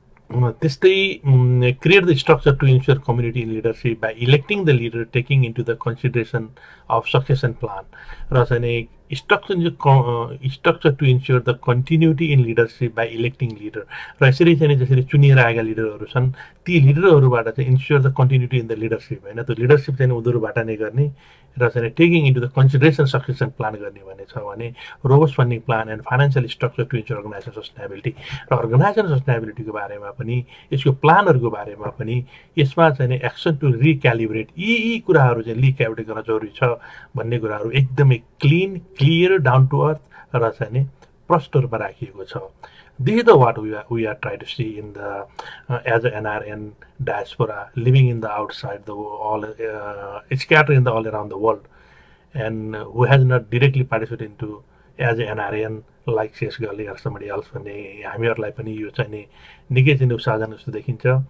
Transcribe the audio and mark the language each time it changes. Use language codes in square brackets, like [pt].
[ne] त्यस्तै [en] create the structure to ensure community in leadership by electing the leader, taking into the consideration of succession plan. [ne] र चाहिँ [en] structure to ensure the continuity in leadership by electing leader. [ne] र यसरी चाहिँ जसरी चुनिएर आएका लिडरहरू छन् ती लिडरहरूबाट चाहिँ [en] ensure the continuity in the leadership [ne] हैन, त्यो लिडरशिप चाहिँ उनीहरूबाट नै गर्ने र चाहिँ [en] taking into the consideration succession plan [ne] गर्ने भन्ने छ भने [en] robust funding plan and financial structure to ensure organization sustainability. [ne] र [en] organization sustainability [ne] को बारेमा पनि यसको प्लानहरुको बारेमा पनि यसमा चाहिँ एक्सन टु रिक्यालिब्रेट यी कुराहरु चाहिँ रिक्यालिब्रेट गर्न जरुरी छ भन्ने कुराहरु एकदमै clean clear down to earth र चाहिँ प्रष्ट रूपमा राखिएको छ. [en] This is what we are trying to see in the as an NRN diaspora living in the outside the all scattered in the all around the world, and who has not directly participated into as an NRN like Shesh Ghale or somebody else [ne] भने हामीहरुलाई पनि यो चाहिँ नि निकै चाहिँ उत्साहजनक जस्तो देखिन्छ.